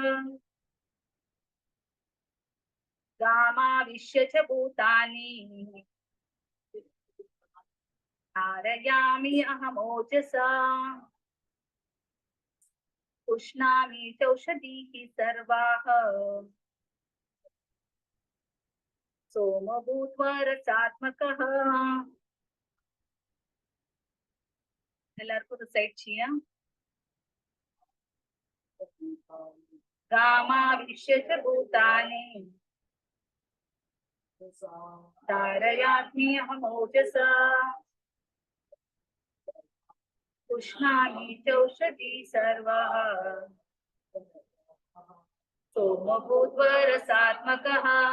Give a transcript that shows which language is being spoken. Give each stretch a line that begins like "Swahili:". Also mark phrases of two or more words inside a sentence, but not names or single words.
Sanskrit: गाम विश्य भूतानि अरयामि अहम् ओजसा उष्णामि चौषधिहि सर्वह सोम भूत्वा रसात्मकः.
Malayalam: എല്ലാവർക്കും റിസൈറ്റ് ചെയ്യാം.
Sanskrit: गाम विश्य भूतानि धारयात्मि अहम् ओजसा उष्णामि चौषधि सर्वह सोम भूत्वा रसात्मकः.